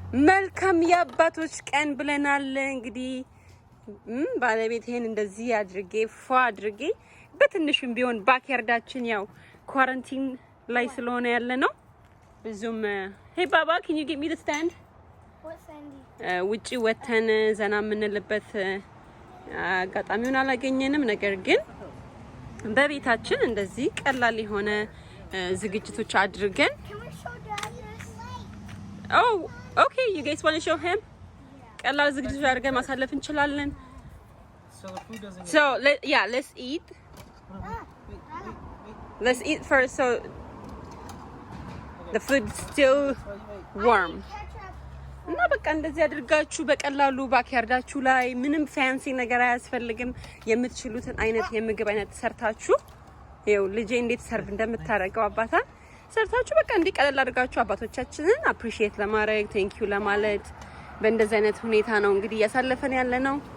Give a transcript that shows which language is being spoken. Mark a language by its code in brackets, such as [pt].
[am] መልካም የአባቶች ቀን ብለናል። እንግዲህ ባለቤቴን እንደዚህ አድርጌ ፏ አድርጌ በትንሹም ቢሆን ባክያርዳችን ያው ኳረንቲን ላይ ስለሆነ ያለ ነው ብዙም [en] Hey Baba, can you get me the stand? What sandy? [am] ውጪ ወተን ዘና የምንልበት አጋጣሚውን አላገኘንም። ነገር ግን በቤታችን እንደዚህ ቀላል የሆነ ዝግጅቶች አድርገን [en] Can we show Dad this? Oh, okay, you guys want to show him? [am] ቀላል ዝግጅቶች አድርገን ማሳለፍ እንችላለን. [en] So the food doesn't So, let's eat. Let's eat first so the food's still warm. [am] እና በቃ እንደዚህ አድርጋችሁ በቀላሉ ባክያርዳችሁ ላይ ምንም ፋንሲ ነገር አያስፈልግም። የምትችሉትን አይነት የምግብ አይነት ሰርታችሁ ይኸው ልጄ እንዴት ሰርቭ እንደምታረገው አባታን ሰርታችሁ በቃ እንዲህ ቀለል አድርጋችሁ አባቶቻችንን አፕሪሺየት ለማድረግ ቴንክ ዩ ለማለት በእንደዚህ አይነት ሁኔታ ነው እንግዲህ ያሳለፈን ያለ ነው።